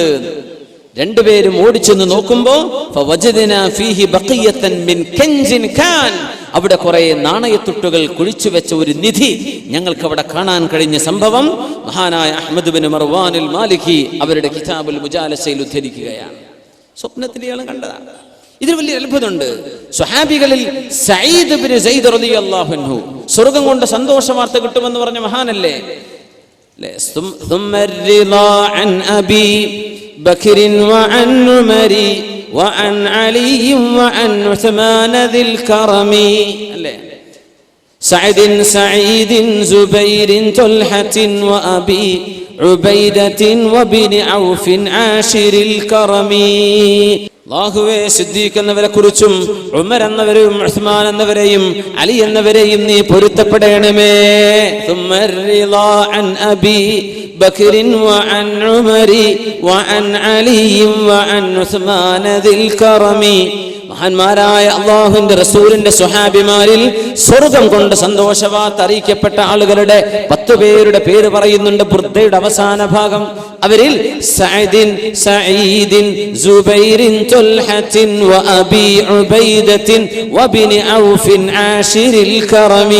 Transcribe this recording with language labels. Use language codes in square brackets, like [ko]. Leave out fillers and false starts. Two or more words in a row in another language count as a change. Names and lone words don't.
[ml] രണ്ടുപേരും ഓടിച്ചെന്ന് നോക്കുമ്പോ അവിടെ കുറെ നാണയത്തുട്ടുകൾ കുഴിച്ചു വെച്ച ഒരു നിധി ഞങ്ങൾക്ക് അവിടെ കാണാൻ കഴിഞ്ഞ സംഭവം മഹാനായ അഹ്മദ് ബിൻ മർവാൻ അൽ മാലിക്കി അവരുടെ കിതാബുൽ മുജാലസയിൽ ഉദ്ധരിക്കുകയാണ്. സ്വപ്നത്തിൽ ഇയാൾ കണ്ടതാണ്. ഇതിൽ വലിയ അത്ഭുതമുണ്ട്. സ്വഹാബികളിൽ സഈദ് ബിൻ സൈദ് [ar] رضي الله عنه [ml] സ്വർഗ്ഗം കൊണ്ട് സന്തോഷ വാർത്ത കിട്ടുമെന്ന് പറഞ്ഞ മഹാനല്ലേ. [ar] ثم الرضا عن أبي بكر وعن عمر وعن علي وعن عثمان ذي الكرم سعد سعيد زبير طلحة وأبي عبيدة وبن عوف عاشر الكرم. [ml] അല്ലാഹുവേ, സിദ്ദീഖ് എന്നവരെ കുറിച്ചും ഉമർ എന്നവരെയും ഉസ്മാൻ എന്നവരെയും അലി എന്നവരെയും നീ പൊരുത്തപ്പെടണമേ. [ar] ثم الرضا عن أبي بكر وعن عمر وعن علي وعن عثمان ذي الكرم. [ml] മഹാന്മാരായ അല്ലാഹുവിന്റെ റസൂലിന്റെ സ്വഹാബിമാരിൽ സ്വർഗം കൊണ്ട് സന്തോഷവാർത്ത അറിയിക്കപ്പെട്ട ആളുകളുടെ 10 പേരുടെ പേര് പറയുന്നുണ്ട് ബുർദയുടെ അവസാന ഭാഗം. [ar] അവരിൽ سعد سعيد زبير طلحة وأبي عبيدة وابن عوف عاشر الكرم.